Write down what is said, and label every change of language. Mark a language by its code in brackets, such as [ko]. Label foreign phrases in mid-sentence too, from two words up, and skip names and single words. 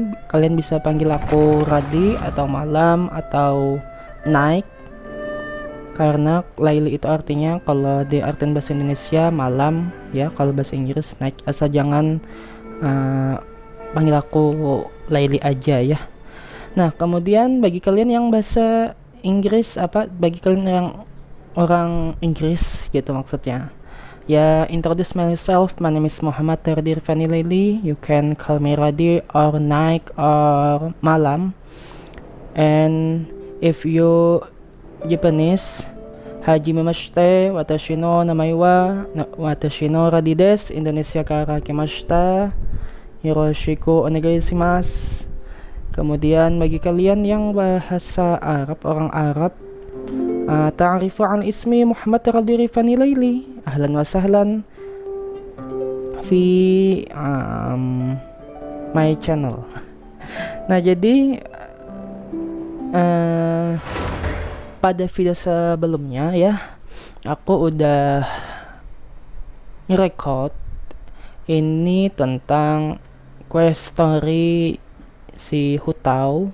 [id] Kalian bisa panggil aku Radi atau Malam atau Naik, karena Laili itu artinya kalau di artian bahasa Indonesia malam ya, kalau bahasa Inggris Naik. Asal jangan panggil aku Laili aja ya. Nah, kemudian bagi kalian yang bahasa Inggris, bagi kalian yang orang Inggris gitu maksudnya, ya, [en] introduce myself. My name is Muhammad Radi Rifani Laili. You can call me Radi or Naik or Malam. And if you Japanese, [ja] はじめまして、私の名前は私のRadiです. インドネシアから来ました。よろしくお願いします. [id] Kemudian bagi kalian yang bahasa Arab, orang Arab, [ar] تعريف عن اسمي [id] Muhammad Radi Rifani Laili. [ar] أهلا وسهلا في [en] my channel. [id] Nah, jadi pada video sebelumnya ya, aku udah ngerekord ini tentang quest story si Hutao.